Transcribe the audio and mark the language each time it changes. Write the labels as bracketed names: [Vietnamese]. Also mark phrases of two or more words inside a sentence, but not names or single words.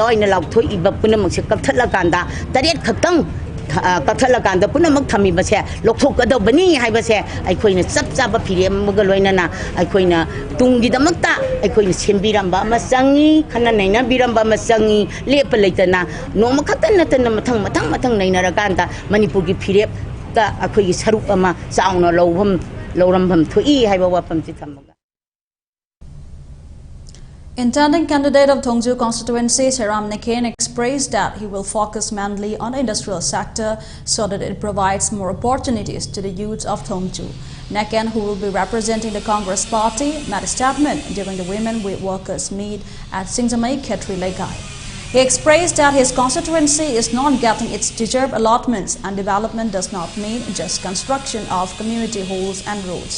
[Manipuri] ina laukthoi iba punamak se kapthala kanda taret khatang kapthala kanda punamak thami ba se lokthok ado bani hai ba se ai khoina chap chaba phire maga loina na ai khoina tungi damakta ai khoina sembiramba masangi khana naina biramba masangi lepa leitana noma khatan natana mathang mathang mathang naina ra kanda Manipur gi phire ka akhoi sarup ama sauna lowham lowrambam thui hai ba wapam chi thamaga. [English] Intending candidate of Thongju constituency, Seram Neken, expressed that he will focus mainly on the industrial sector so that it provides more opportunities to the youth of Thongju. Neken, who will be representing the Congress party, made a statement during the Women with Workers meet at Singsamai Khetri Legai. He expressed that his constituency is not getting its deserved allotments and development does not mean just construction of community halls and roads.